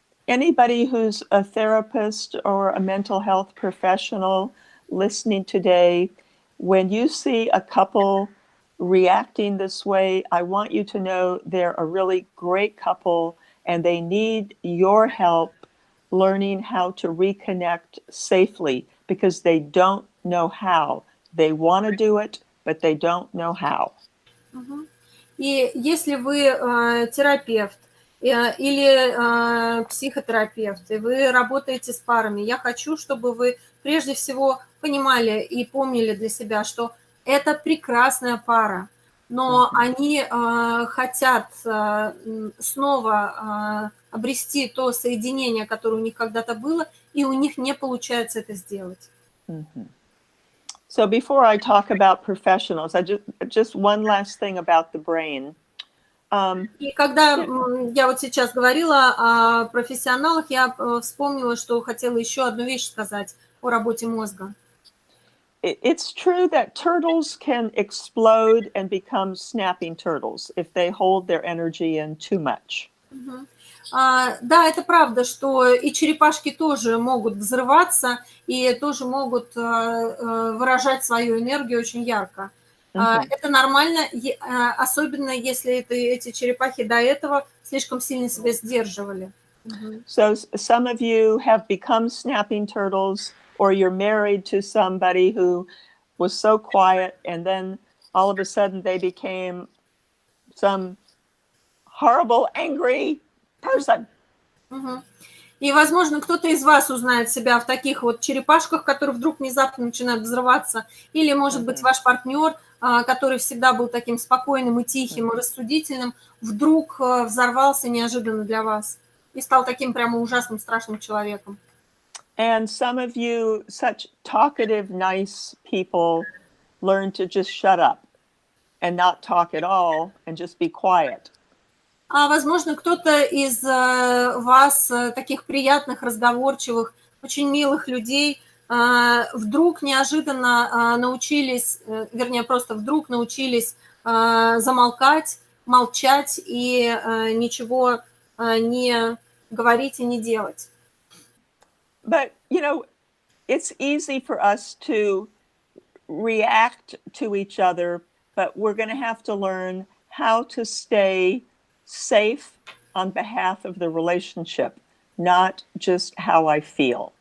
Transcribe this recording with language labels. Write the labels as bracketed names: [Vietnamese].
[English] anybody who's a therapist or a mental health professional listening today, when you see a couple reacting this way, I want you to know they're a really great couple and they need your help learning how to reconnect safely because they don't know how. They want to do it, but they don't know how. [Russian] И если вы терапевт или психотерапевт, и вы работаете с парами, я хочу, чтобы вы прежде всего понимали и помнили для себя, что это прекрасная пара, но они хотят снова обрести то соединение, которое у них когда-то было, и у них не получается это сделать. [English] So before I talk about professionals, I just one last thing about the brain. [Russian] И когда я вот сейчас говорила о профессионалах, я вспомнила, что хотела еще одну вещь сказать о работе мозга. [English] It's true that turtles can explode and become snapping turtles if they hold their energy in too much. [Russian] Да, это правда, что и черепашки тоже могут взрываться и тоже могут выражать свою энергию очень ярко. Это нормально, особенно если эти черепахи до этого слишком сильно себя сдерживали. [English] So some of you have become snapping turtles, or you're married to somebody who was so quiet, and then all of a sudden they became some horrible, angry person. [Russian] И, возможно, кто-то из вас узнает себя в таких вот черепашках, которые вдруг внезапно начинают взрываться, или, может быть, ваш партнер, который всегда был таким спокойным и тихим, и рассудительным, вдруг взорвался неожиданно для вас и стал таким прямо ужасным, страшным человеком. [English] And some of you, such talkative, nice people, learn to just shut up and not talk at all and just be quiet. [Russian] А, возможно, кто-то из вас, таких приятных, разговорчивых, очень милых людей, вдруг неожиданно научились, вернее, просто вдруг научились замолкать, молчать и ничего не говорить и не делать. [English] But, you know, it's easy for us to react to each other, but we're going to have to learn how to stay safe on behalf of the relationship, not just how I feel.